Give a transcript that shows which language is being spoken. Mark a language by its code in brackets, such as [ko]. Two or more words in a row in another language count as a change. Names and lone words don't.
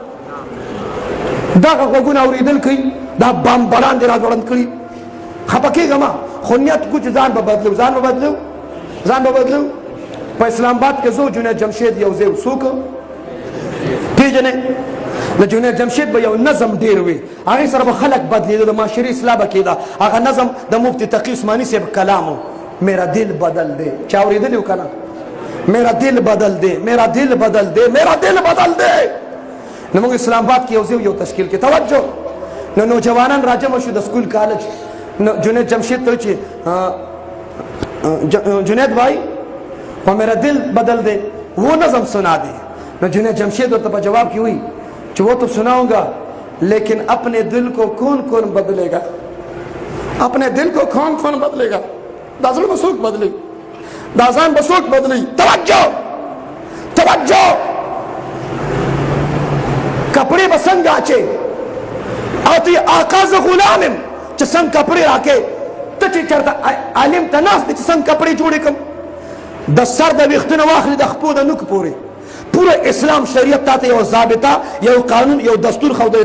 [ps] دغه غوږونه اورېدل کوي دا بمبران دې راځوړند کړي خفه کېږه ما خو نیت کو چې ځان به بدلو په اسلام آباد کې زه جنید جمشید یو ځای څوک پېژنې د جنید جمشید به یو نظم ډېر وي هغې سره به خلک بدلېده د معاشرې اصلاح به کېده هغه نظم د مفتي تقي عثماني صاحب کلام و [ur] میرا دل بدل دے [ps] چا اورېدلی و که نه [ur] میرا دل بدل دے میرا دل بدل دے میرا دل بدل دے [ps] نو موږ اسلام آباد کې یو تشکیل کې توجه نو نوجوانان راجمع شو د سکول کالج نو جنید جمشید ته چې [ur] جنید بھائی وہ میرا دل بدل دے وہ نظم سنا دے [ps] نو جنید جمشید ورته په جواب کې وی چې [ur] وہ تو سناؤں گا لیکن اپنے دل کو کون بدلے گا اپنے دل کو کون بدلے گا [ps] دا زړه به څوک بدلوي دا ځان به څوک بدلوي توجه کپړې به څنګه اچې او ته آقا زه غلام یم چې څنګه کپړې راکې ته چې چېرته عالم ته ناست دی چې څنګه کپړې جوړې کړم د سر د ویښتونه واخلي د خپو د نوک پورې پوره اسلام شریعت تاته یو ضابطه یو قانون یو دستور ښودلی.